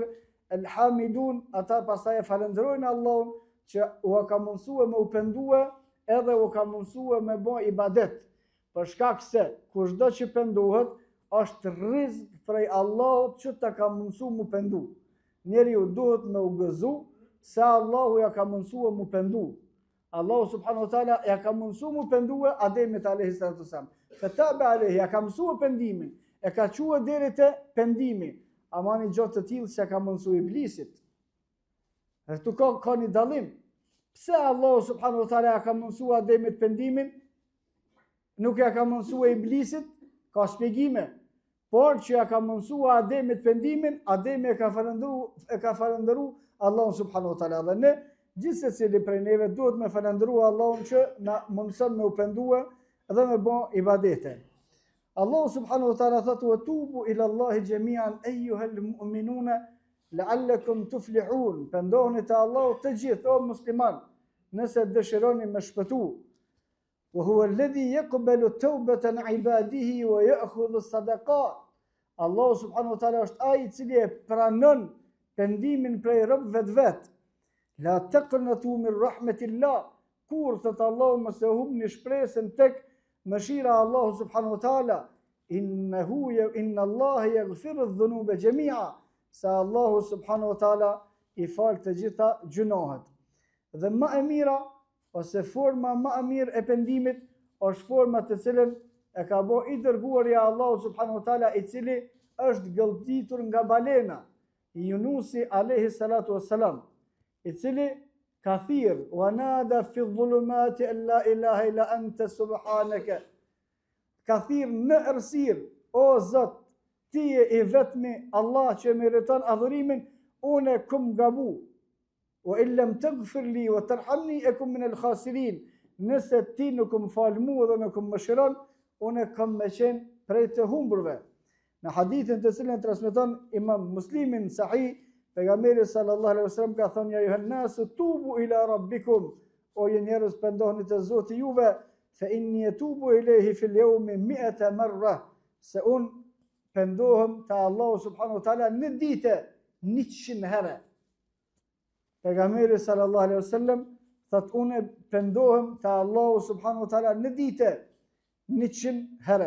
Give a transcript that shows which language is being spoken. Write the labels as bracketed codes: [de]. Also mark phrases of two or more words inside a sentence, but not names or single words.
[sq] El hamidun, ata pastaj e falenderojnë Allahun që u ka mundsuar me u pendue edhe u ka mundsuar me bë ibadet. Për shkak se kushdo që pendohet është rizq prej Allahut që ta ka mundsuar mu pendu. Njeriu duhet me u gëzu se Allahu ja ka mundsuar mu pendu. Allahu [ar] سبحانه وتعالى [sq] ja ka mundsuar mu pendue Ademit [ar] عليه الصلاة والسلام. فتاب عليه, [sq] ja ka mësuar pendimin, e ka quar deri te pendimi. Ama një gjë të tillë që ka mundsuar iblisit. Këtu ka një dallim. Pse Allahu [ar] سبحانه وتعالى [sq] ja ka mundsuar Ademit pendimin, nuk ja ka mundsuar iblisit? Ka shpjegime. Por që ja ka mundsuar Ademit pendimin, Ademi e ka falendëruar Allahun [ar] سبحانه وتعالى. [sq] Dhe ne gjithsesi prej neve duhet me falendëruar Allahun që na mundson me u pendue dhe me bë ibadete. Allahu [ar] سبحانه وتعالى [sq] thotë: [ar] "وتوبوا إلى الله جميعا أيها المؤمنون لعلكم تفلحون." [sq] Pendohuni te Allahu të gjithë o musliman, nëse dëshironi me shpëtu. [ar] وهو الذي يقبل توبة عباده ويأخذ الصدقات. [sq] Allahu [ar] سبحانه وتعالى [sq] është ai i cili e pranon pendimin prej robëve të vet. [ar] لا تقنطوا من رحمة الله. [sq] Kur thot Allahu mos e humni shpresën tek mëshira e Allahut [ar] سبحانه وتعالى. إن الله يغفر الذنوب جميعا. [sq] Sa Allahu [ar] سبحانه وتعالى [sq] i fal të gjitha gjunohet. Dhe më e mira ose forma më e mirë e pendimit është forma të cilën e ka bë i dërguari i Allahut [ar] سبحانه وتعالى, [sq] i cili është gëlltitur nga balena, Yunusi [ar] عليه الصلاة والسلام, [sq] i cili ka thirr: [ar] "ونادى في الظلمات أن لا إله إلا أنت سبحانك." [sq] Ka thirr në errësirë: "O Zot, ti je i vetmi Allah që meriton adhurimin, unë kum gabu. [ar] وإلا تغفر لي وترحمني أكن من الخاسرين." [sq] Nëse ti nuk më fal mua dhe nuk më mëshiron, unë kam me qenë prej të humburve. Në hadithin të cilën transmeton Imam Muslimin sahih, pejgamberi [ar] صلى الله عليه وسلم [sq] ka thënë: [ar] "يا أيها الناس توبوا إلى ربكم." [sq] O ju njerëz, pendohuni te Zoti juve, [ar] فإني أتوب إليه في اليوم 100 مرة. [sq] Se un pendohem te Allahu [ar] سبحانه وتعالى [sq] në ditë 100 herë. Pejgamberi [ar] صلى الله عليه وسلم [sq] thot: "Unë pendohem te Allahu [ar] سبحانه وتعالى [sq] në ditë 100 herë."